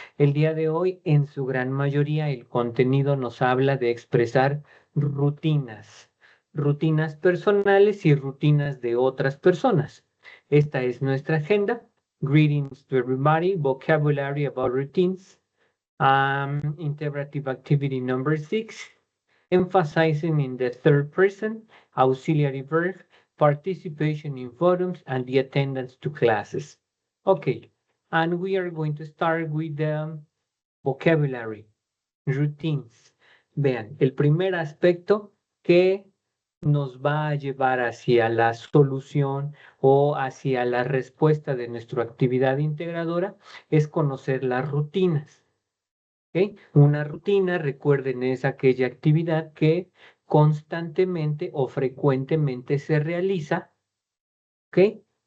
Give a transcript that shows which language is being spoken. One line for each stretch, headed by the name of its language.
Spanish: El día de hoy, en su gran mayoría, el contenido nos habla de expresar rutinas personales y rutinas de otras personas. Esta es nuestra agenda.
English: Greetings to everybody. Vocabulary about routines. Interactive activity number 6. Emphasizing in the third person, auxiliary verb, participation in forums, and the attendance to classes. Okay, and we are going to start with the vocabulary, routines.
Spanish: Vean, el primer aspecto que nos va a llevar hacia la solución o hacia la respuesta de nuestra actividad integradora es conocer las rutinas. ¿Ok? Una rutina, recuerden, es aquella actividad que constantemente o frecuentemente se realiza, ¿ok?